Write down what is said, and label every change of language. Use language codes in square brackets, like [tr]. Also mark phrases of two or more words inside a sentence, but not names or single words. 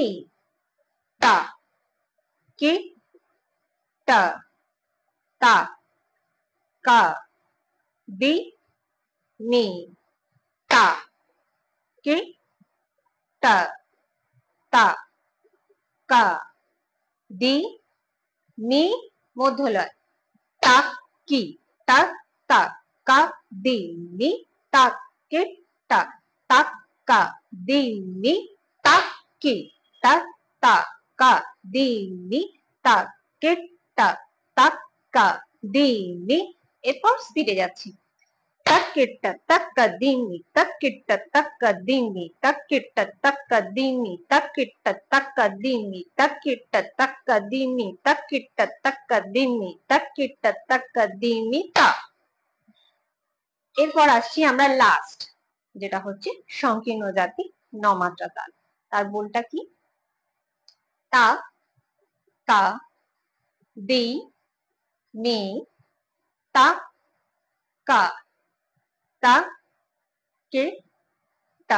[bn] তা কি টা তা কা দি মি। তা কি টা তা কা দি মি মধ্যলয়। তাক কি তা তা কা দি মি। তাক কি টা তাক কা দি মি। তাক কি তা তা কা দি মি। তাক কি টা তাক কা দি মি। এরপর স্পিডে যাচ্ছি। takketta takka dingi takketta takka dingi takketta takka dingi takketta takka dingi takketta takka dingi takketta takka dingi takketta takka dingi ta। এরপর আসছি আমরা লাস্ট, যেটা হচ্ছে সংকীর্ণ জাতি 9 মাত্রা তাল। তার বোলটা কি তা কা দি মি তা কা তা কে টা।